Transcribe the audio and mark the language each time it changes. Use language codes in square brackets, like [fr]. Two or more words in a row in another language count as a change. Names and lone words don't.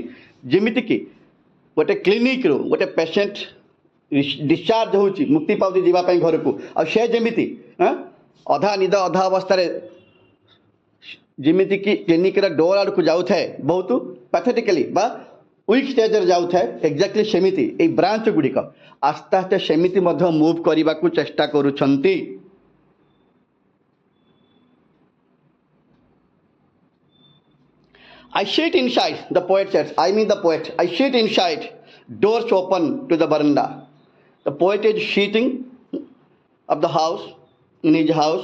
[or] ଯେମିତିକି ଗୋଟେ କ୍ଲିନିକ୍ରୁ ଗୋଟେ ପେସେଣ୍ଟ ଡିସଚାର୍ଜ ହେଉଛି, ମୁକ୍ତି ପାଉଛି ଯିବା ପାଇଁ ଘରକୁ, ଆଉ ସେ ଯେମିତି ଅଧା ନିଦ ଅଧା ଅବସ୍ଥାରେ ଯେମିତିକି କ୍ଲିନିକ୍ର ଡୋର ଆଡ଼କୁ ଯାଉଥାଏ ବହୁତ ପାଥେଟିକାଲି ବା [en] weak stageରେ [or] ଯାଉଥାଏ, ଏକ୍ଜାକ୍ଟଲି ସେମିତି ଏଇ ବ୍ରାଞ୍ଚ ଗୁଡ଼ିକ ଆସ୍ତେ ଆସ୍ତେ ସେମିତି ମଧ୍ୟ ମୁଭ୍ କରିବାକୁ ଚେଷ୍ଟା କରୁଛନ୍ତି। [en] I sit inside, the poet says, I mean the poet, I sit inside, doors open to the veranda. The poet is sitting of the house, in his house.